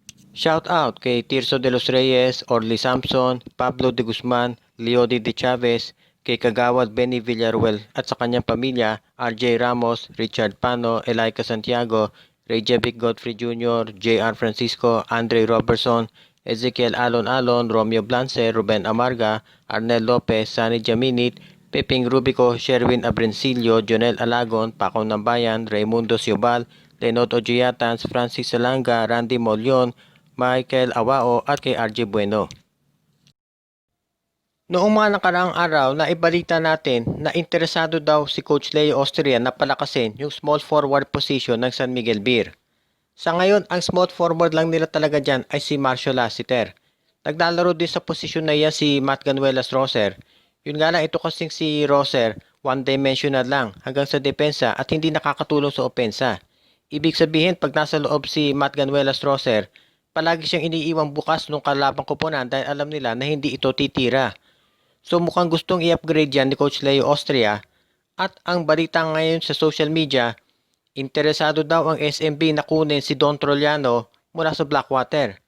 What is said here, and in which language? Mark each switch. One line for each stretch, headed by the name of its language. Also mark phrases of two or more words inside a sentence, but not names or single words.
English: Shout out
Filipino: kay Tirso de los Reyes, Orly Samson, Pablo de Guzman, Leody de Chavez, kay Kagawad Benny Villaruel at sa kanyang pamilya, RJ Ramos, Richard Pano, Elaika Santiago, Rejavic Godfrey Jr., JR Francisco, Andre Robertson, Ezekiel Alon Alon, Romeo Blance, Ruben Amarga, Arnel Lopez, Sani Jaminit, Peping Rubico, Sherwin Abrencillo, Jonel Alagon, Paco Nambayan, Raimundo Siobal, Lenot Ojiatans, Francis Salanga, Randy Molion, Michael Awao at kay RJ Bueno. Noong mga nakaraang araw na ibalita natin na interesado daw si Coach Leo Austria na palakasin yung
English: small forward position
Filipino: ng San Miguel Beer. Sa ngayon, ang
English: small forward
Filipino: lang nila talaga dyan ay si Marcio Lassiter. Naglalaro din sa posisyon na yan si Matt Ganuelas Roser. Yun nga lang, ito kasing si Roser, one-dimensional lang hanggang sa depensa at hindi nakakatulong sa opensa. Ibig sabihin, pag nasa loob si Matt Ganuelas Roser, palagi siyang iniiwang bukas nung kalabang koponan dahil alam nila na hindi ito titira. So mukhang gustong i-upgrade yan ni Coach Leo Austria at ang balita ngayon sa
English: social media,
Filipino: interesado daw ang SMB na kunin si Don Troliano mula sa Blackwater.